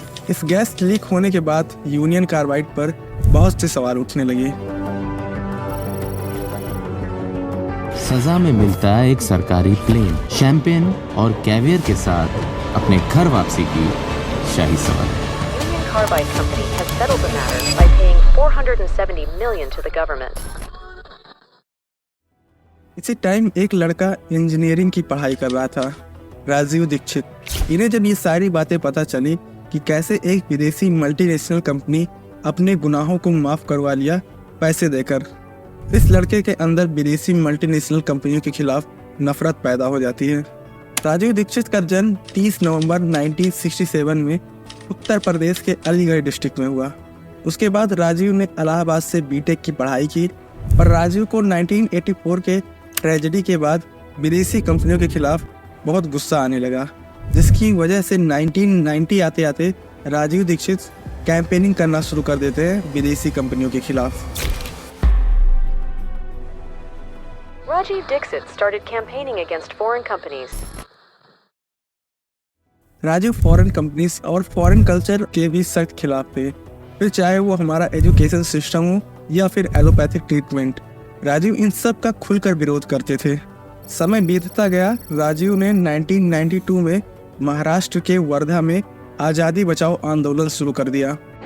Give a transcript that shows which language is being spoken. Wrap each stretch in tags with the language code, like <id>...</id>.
<hi>इस gas leak होने के बाद यूनियन कार्बाइड पर बहुत से सवाल उठने लगे। सजा में मिलता है एक सरकारी प्लेन, शैंपेन और कैवियर के साथ अपने घर वापसी की शाही सवार।</hi> <en>Union Carbide Company has settled the matter by paying $470 million to the government.</en> <hi>इसी टाइम एक लड़का इंजीनियरिंग की पढ़ाई कर रहा था, राजीव दीक्षित। इन्हें जब ये सारी बातें पता चली कि कैसे एक विदेशी मल्टीनेशनल कंपनी अपने गुनाहों को माफ करवा लिया पैसे देकर, इस लड़के के अंदर विदेशी मल्टीनेशनल कंपनियों के खिलाफ नफरत पैदा हो जाती है। राजीव दीक्षित का जन्म 30 नवंबर 1967 में उत्तर प्रदेश के अलीगढ़ डिस्ट्रिक्ट में हुआ। उसके बाद राजीव ने इलाहाबाद से बीटेक की पढ़ाई की, पर राजीव को 1984 के ट्रेजेडी के बाद विदेशी कंपनियों के खिलाफ बहुत गुस्सा आने लगा, जिसकी वजह से 1990 आते आते राजीव दीक्षित कैंपेनिंग करना शुरू कर देते हैं विदेशी कंपनियों के खिलाफ।</hi> <en>Rajiv Dixit started campaigning against foreign companies.</en> <hi>Rajiv foreign companies और फॉरेन कल्चर के भी सख्त खिलाफ थे, फिर चाहे वो हमारा एजुकेशन सिस्टम हो या फिर एलोपैथिक ट्रीटमेंट। राजीव इन सब का खुलकर विरोध करते थे। समय बीतता गया, राजीव ने 1992 में महाराष्ट्र के वर्धा में आज़ादी बचाओ आंदोलन शुरू कर दिया।</hi>